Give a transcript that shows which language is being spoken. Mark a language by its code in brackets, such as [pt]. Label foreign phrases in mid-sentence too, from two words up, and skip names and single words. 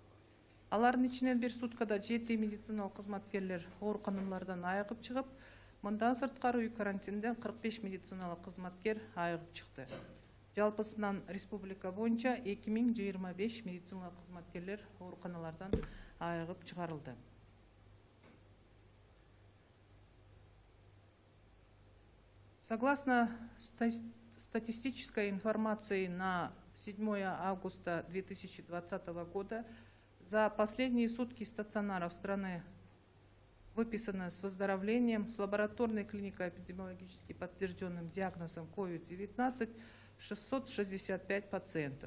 [ky] Алардын ичинен бир суткада 7 медициналык кызматкерлер ооруканалардан айыгып чыгып, Мындан сырткары үй карантинден 45 медициналык кызматкер айыгып чыкты. Жалпысынан республика боюнча 2025 медициналык кызматкерлер ооруканалардан айыгып чыгарылды. [ru] Согласно статистической информации на 7 августа 2020 года, за последние сутки стационаров страны выписано с выздоровлением с лабораторной клинико-эпидемиологически подтвержденным диагнозом COVID-19 665 пациентов.